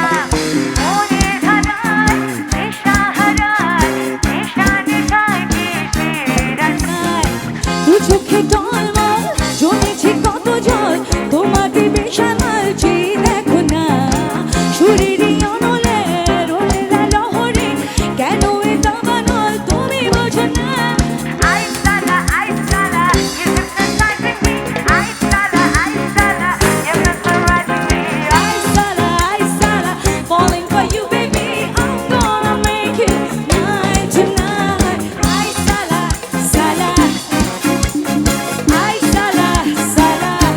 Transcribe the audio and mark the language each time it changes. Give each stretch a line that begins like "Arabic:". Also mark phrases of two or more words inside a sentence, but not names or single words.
Bangla: মনের ধারায়, নেশা হারায়, নেশা নেশায় কিসের আশায়? দু চোখে টলমল, জমেছে কত জল, তোমাকে বেসামাল চেয়ে দেখো না। শরীরই অনলে, রোলেরা লহরে, কেন এ দাবানল তুমি বোঝো না?
English: Ay, sala, you're hypnotizing me. Ay, sala, you're mesmerizing me. I Sala, falling for you, baby. I'm gonna make it mine tonight. I Sala, Sala. I Sala, Sala.